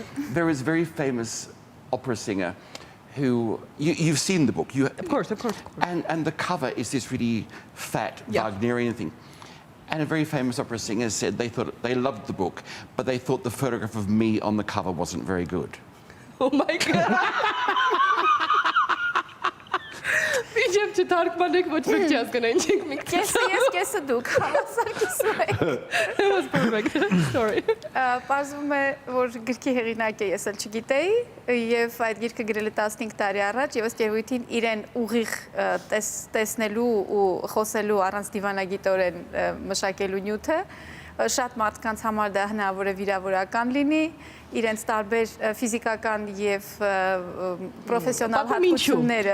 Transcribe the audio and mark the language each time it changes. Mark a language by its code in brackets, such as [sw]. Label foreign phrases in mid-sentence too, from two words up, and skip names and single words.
[en] there was a very famous opera singer who, you've seen the book. Of course. And the cover is this really fat Wagnerian thing. And a very famous opera singer said they loved the book, but they thought the photograph of me on the cover wasn't very good. Oh my God. [hy] Միջև չթարգմանեք ոչ մեկ չհասկանային չեք մենք Կեսը ես, կեսը դուք, հավասար կիսում եք։ [en] That was perfect. Sorry. [hy] Պարզվում է, որ գրքի հեղինակ է, ես էլ չգիտեի, եւ այդ գիրքը գրել է 15 տարի առաջ, եւ ըստ երևույթին իրեն ուղիղ տեսնելու ու խոսելու առանց դիվանագիտորեն մշակելու նյութը շատ մարդկանց համար դա հնարավոր է վիրավորական լինի, իրենց տարբեր ֆիզիկական եւ պրոֆեսիոնալ հատկությունները,